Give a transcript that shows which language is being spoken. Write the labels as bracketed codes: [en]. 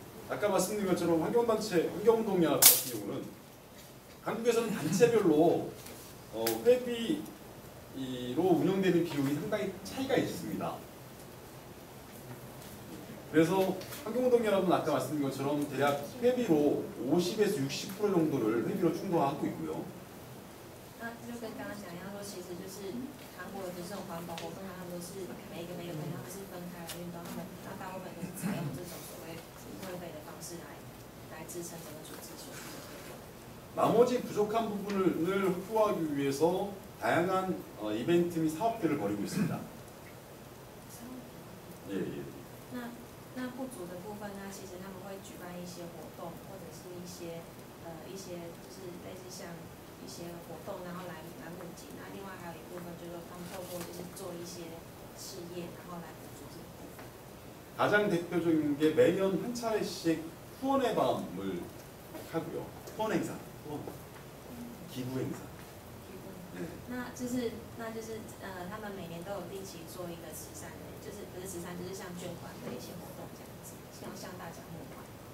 [ko] 아까 말씀드린 것처럼 환경운동연합 같은 경우는 한국에서는 단체별로 회비로 운영되는 비용이 상당히 차이가 있습니다. 그래서 환경운동연합은 아까 말씀드린 것처럼 대략 회비로 50에서 60% 정도를 회비로 충당하고 있고요. [zh] 那就跟刚刚讲一样，说其实就是韩国的这种环保活动，他们都是每一个朋友他们是分开来运动，他们大部分都是采用这种所谓不会费的方式来支撑整个组织所需的活动。 [ko] 나머지 부족한 부분을 확보하기 위해서 다양한 이벤트 및 사업들을 벌이고 있습니다. 예, 예. [zh] 那不足的部分呢，其实他们会举办一些活动，或者是一些就是类似像一些活动，然后来募集。那另外还有一部分就是说他们透过就是做一些事业，然后来补足这个部分。 [ko] 가장 대표적인 게 매년 한 차례씩 후원의 밤을 하고요. 후원 행사, 기부 행사. [zh] 那就是他们每年都有定期做一个慈善的，就是不是慈善，就是像捐款的一些活动这样子，向大家募款。